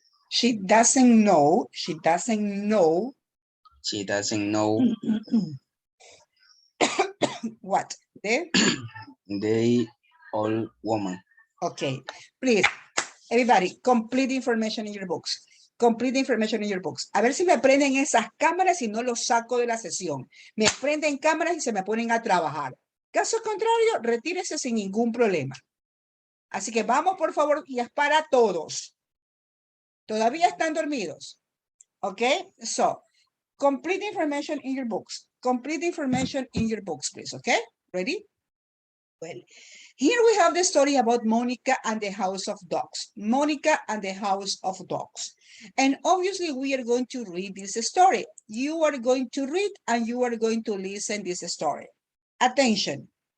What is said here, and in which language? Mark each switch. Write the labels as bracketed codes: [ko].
[en] She doesn't know. She doesn't know. She doesn't know what? The old woman. Okay, please, everybody, complete information in your books. Complete information in your books. [es] A ver si me prenden esas cámaras y no los saco de la sesión. Me prenden cámaras y se me ponen a trabajar. Caso contrario, retírese sin ningún problema. Así que vamos, por favor, y es para todos. ¿Todavía están dormidos? [en] Okay, so complete information in your books. Complete information in your books, please, okay? Ready? Well, here we have the story about Monica and the House of Dogs. Monica and the House of Dogs. And obviously we are going to read this story. You are going to read and you are going to listen this story. Attention.